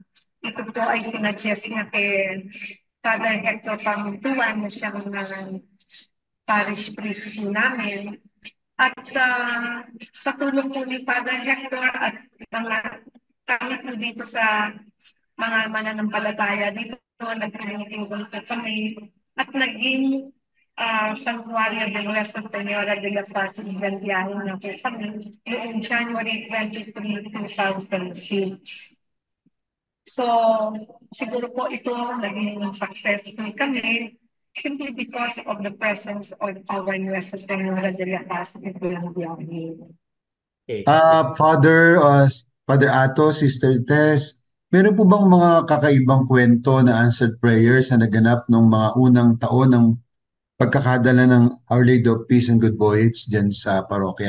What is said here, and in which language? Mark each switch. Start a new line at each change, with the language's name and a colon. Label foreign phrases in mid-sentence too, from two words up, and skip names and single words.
Filipino: Ito po ay sinadjust niya kay Father Hector Pamuntuan na siyang parish priest po namin. At sa tulong po ni Father Hector at kami po dito sa mga mananampalataya dito, nagtulong po kami at naging Santuario de Nuestra Señora de la Paz y del Viaje na po kami noong January 23, 2006. So, siguro po ito naging successful kami
English: simply because of the presence of our
Filipino: Nuestra Señora de la Paz y del Viaje.
English: Okay.
Filipino: Father Ato, Sister Tess, meron po bang mga kakaibang kwento na
English: answered prayers
Filipino: na naganap nung mga unang taon ng pagkakadala ng Our Lady of Peace and Good Voyage dyan sa parokya?